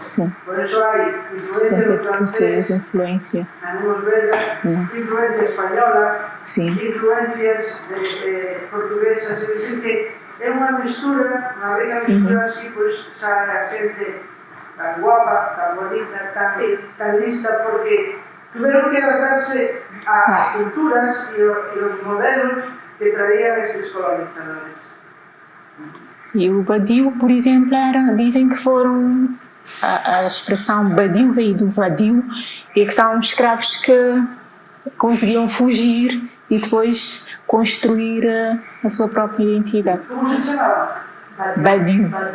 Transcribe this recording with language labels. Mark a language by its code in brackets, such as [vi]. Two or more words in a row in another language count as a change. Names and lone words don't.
[gl] Por eso hai influencia do francés, tenemos belga, influencia española, influencias portuguesas, é dicir que é unha mistura, unha rica mistura así, pois sae a xente tan guapa, tan bonita, tan lista, porque tuveron que adaptarse a culturas e os modelos que traían estes colonizadores. E o badio, [pt] por exemplo, dizem que foram, a expressão badio veio do vadio, e que são escravos que conseguiam fugir e depois construir a sua própria identidade. Como se chamava? Badio.